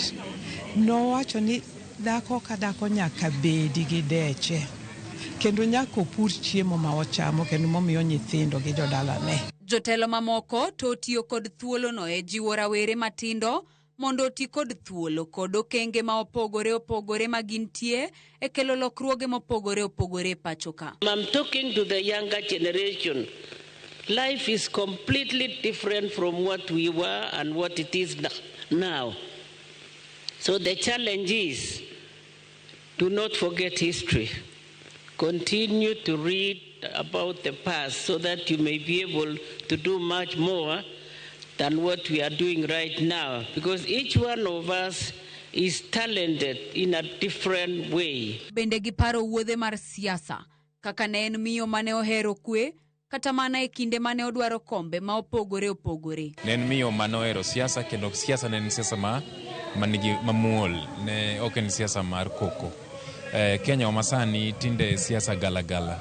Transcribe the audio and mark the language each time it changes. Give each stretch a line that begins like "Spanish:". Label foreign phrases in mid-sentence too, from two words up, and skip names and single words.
Luo (Kenya and Tanzania): Nowacho ni dhako ka dhako nyaka bedi gi deche kendo nyaka opur chiemo ma ochamo kendo momiyo nyithindo gi jodalane. Jotelo mamoko to tiyo kod thuolono e jiwo rawere matindo mondo oti kod thuolo kod okenge ma opogore magintie e kelo lokruoge mopogore pachoka.
English: I'm talking to the younger generation. Life is completely different from what we were and what it is now. So the challenge is, do not forget history. Continue to read about the past so that you may be able to do much more than what we are doing right now. Because each one of us is talented in a different way.
Luo (Kenya and Tanzania): Bende giparo wuodhe mar siasa, kaka ne en miyo mane ohero kwe, kata mana e kinde mane odwaro kombe ma opogore. Ne en miyo mane ohero siasa kendo siasa ne en siasa manigi mamuol ne ok en siasa mar koko. Kenya wa masani tinde siasa galagala.